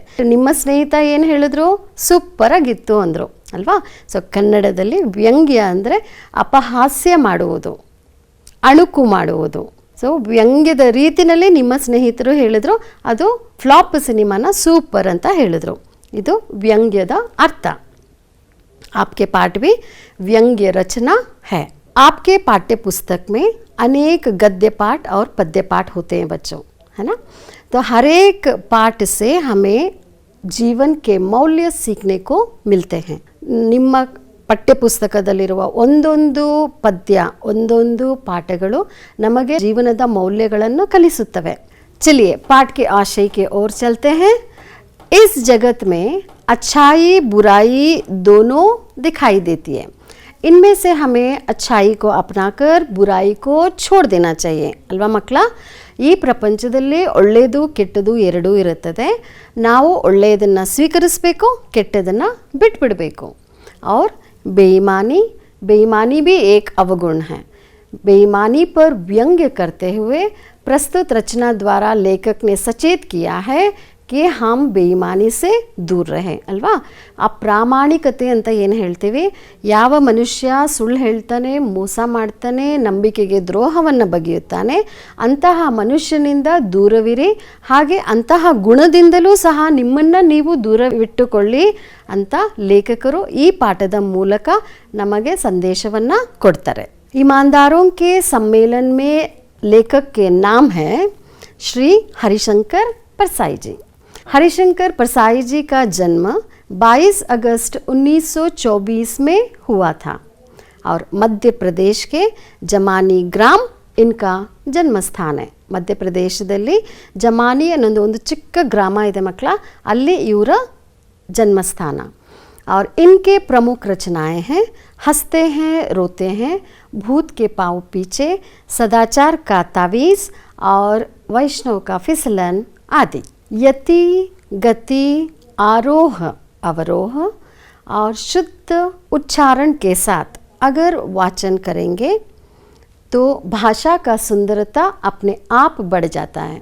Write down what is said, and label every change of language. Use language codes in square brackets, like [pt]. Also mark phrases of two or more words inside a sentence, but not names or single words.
[kn] ನಿಮ್ಮ ಸ್ನೇಹಿತ ಏನು ಹೇಳಿದ್ರು? ಸೂಪರಾಗಿತ್ತು ಅಂದರು ಅಲ್ವಾ? ಸೊ ಕನ್ನಡದಲ್ಲಿ ವ್ಯಂಗ್ಯ ಅಂದರೆ ಅಪಹಾಸ್ಯ ಮಾಡುವುದು, ಅಣುಕು ಮಾಡುವುದು. ಸೊ ವ್ಯಂಗ್ಯದ ರೀತಿಯಲ್ಲಿ ನಿಮ್ಮ ಸ್ನೇಹಿತರು ಹೇಳಿದ್ರು, ಅದು ಫ್ಲಾಪ್ ಸಿನಿಮಾನ ಸೂಪರ್ ಅಂತ ಹೇಳಿದ್ರು. ಇದು ವ್ಯಂಗ್ಯದ ಅರ್ಥ. [hi] आपके पाठ भी व्यंग्य रचना है। आपके पाठ्य पुस्तक में अनेक गद्य पाठ और पद्य पाठ होते हैं बच्चों, है ना? तो हर एक पाठ से हमें जीवन के मौल्य सीखने को मिलते हैं. [kn] ನಿಮ್ಮ ಪಠ್ಯಪುಸ್ತಕದಲ್ಲಿರುವ ಒಂದೊಂದು ಪದ್ಯ, ಒಂದೊಂದು ಪಾಠಗಳು ನಮಗೆ ಜೀವನದ ಮೌಲ್ಯಗಳನ್ನು ಕಲಿಸುತ್ತವೆ. [hi] चलिए पाठ के आशय की ओर चलते हैं. इस जगत में अच्छाई बुराई दोनों दिखाई देती है. इनमें से हमें अच्छाई को अपनाकर बुराई को छोड़ देना चाहिए [kn] ಅಲ್ವಾ ಮಕ್ಕಳ? ಈ ಪ್ರಪಂಚದಲ್ಲಿ ಒಳ್ಳೆಯದು ಕೆಟ್ಟದು ಎರಡೂ ಇರುತ್ತದೆ. ನಾವು ಒಳ್ಳೆಯದನ್ನು ಸ್ವೀಕರಿಸಬೇಕು, ಕೆಟ್ಟದನ್ನು ಬಿಟ್ಬಿಡಬೇಕು. [hi] और बेईमानी, बेईमानी भी एक अवगुण है. बेईमानी पर व्यंग्य करते हुए प्रस्तुत रचना द्वारा लेखक ने सचेत किया है कि हम बेईमानी से दूर रहे ಅಲ್ವಾ? [kn] ಆ ಪ್ರಾಮಾಣಿಕತೆ ಅಂತ ಏನು ಹೇಳ್ತೀವಿ, ಯಾವ ಮನುಷ್ಯ ಸುಳ್ಳು ಹೇಳ್ತಾನೆ, ಮೋಸ ಮಾಡ್ತಾನೆ, ನಂಬಿಕೆಗೆ ದ್ರೋಹವನ್ನು ಬಗೆಯುತ್ತಾನೆ, ಅಂತಹ ಮನುಷ್ಯನಿಂದ ದೂರವಿರಿ. ಹಾಗೆ ಅಂತಹ ಗುಣದಿಂದಲೂ ಸಹ ನಿಮ್ಮನ್ನು ನೀವು ದೂರವಿಟ್ಟುಕೊಳ್ಳಿ ಅಂತ ಲೇಖಕರು ಈ ಪಾಠದ ಮೂಲಕ ನಮಗೆ ಸಂದೇಶವನ್ನು ಕೊಡ್ತಾರೆ. [hi] ईमानदारों के सम्मेलन में लेखक के नाम है श्री हरिशंकर परसाई जी. हरिशंकर परसाई जी का जन्म 22 अगस्त 1924 में हुआ था और मध्य प्रदेश के जमानी ग्राम इनका जन्म स्थान है. [kn] ಮಧ್ಯ ಪ್ರದೇಶದಲ್ಲಿ ಜಮಾನಿ ಅನ್ನೋದು ಒಂದು ಚಿಕ್ಕ ಗ್ರಾಮ ಇದೆ ಮಕ್ಕಳ, ಅಲ್ಲಿ ಇವರ ಜನ್ಮಸ್ಥಾನ. [hi] और इनके प्रमुख रचनाएं हैं हंसते हैं रोते हैं, भूत के पाँव पीछे, सदाचार का तावीज़ और वैष्णव का फिसलन आदि. यति गति आरोह अवरोह और शुद्ध उच्चारण के साथ अगर वाचन करेंगे तो भाषा का सुंदरता अपने आप बढ़ जाता है.